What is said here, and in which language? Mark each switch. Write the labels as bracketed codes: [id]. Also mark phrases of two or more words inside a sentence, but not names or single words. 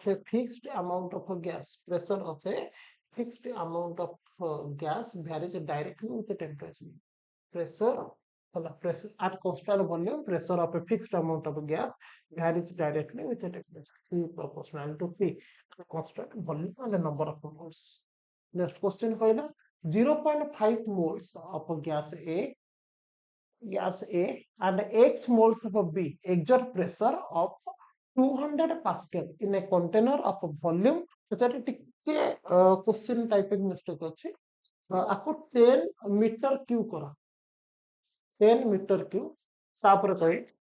[en] a fixed amount of a gas pressure of a fixed amount of gas varies directly with the temperature pressure pressure at constant volume pressure of a fixed amount of gas varies directly with the temperature P proportional to P constant volume and the number of moles next question कहला 0.5 moles of a gas A and X moles of B exert pressure of 200 Pascal in a container of a volume [or] ସେଟାରେ ଟିକେ [en] question typing mistake [or] ଅଛି ଆକୁ [en] 10 meter cube କର 10 meter cube [or] ତାପରେ କହି